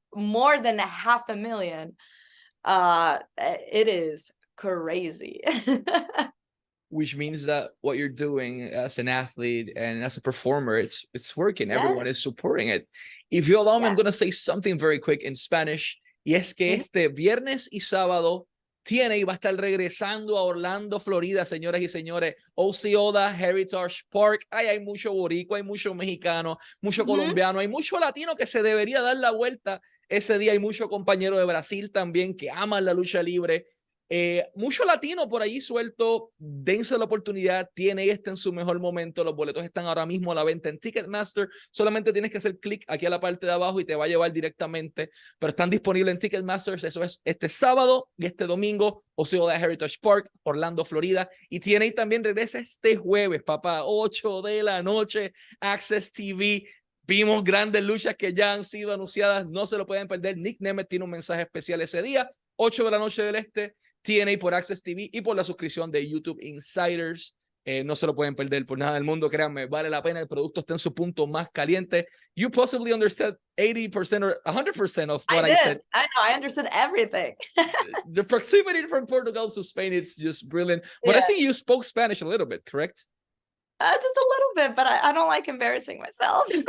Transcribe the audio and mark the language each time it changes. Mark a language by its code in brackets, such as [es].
[en] more than 500,000. It is crazy. Which means that what you're doing as an athlete and as a performer, it's working. Yes. Everyone is supporting it. If you allow me, I'm Yeah. going to say something very quick in Spanish. [es] Y es que este viernes y sábado, TNA va a estar regresando a Orlando, Florida, señoras y señores. Osceola Heritage Park. Ay, hay mucho boricua, hay mucho mexicano, mucho colombiano, hay mucho latino que se debería dar la vuelta ese día. Hay mucho compañero de Brasil también que aman la lucha libre. Mucho latino por allí suelto. Dense la oportunidad. Tiene en su mejor momento. Los boletos están ahora mismo a la venta en Ticketmaster. Solamente tienes que hacer clic aquí a la parte de abajo y te va a llevar directamente. Pero están disponibles en Ticketmaster. Eso es este sábado y este domingo. Osceola Heritage Park, Orlando, Florida. Y TNA también regresa este jueves, papá. 8 de la noche. Access TV. Vimos grandes luchas que ya han sido anunciadas. No se lo pueden perder. Nick Nemeth tiene un mensaje especial ese día. 8 de la noche del este. TNA por Access TV y por la suscripción de YouTube Insiders. No se lo pueden perder por nada del mundo, créanme, vale la pena. El producto está en su punto más caliente. [en] You possibly understood 80% or 100% of what I said. I know, I understood everything. The proximity from Portugal to Spain, it's just brilliant. But I think you spoke Spanish a little bit, correct? Just a little bit, but I don't like embarrassing myself.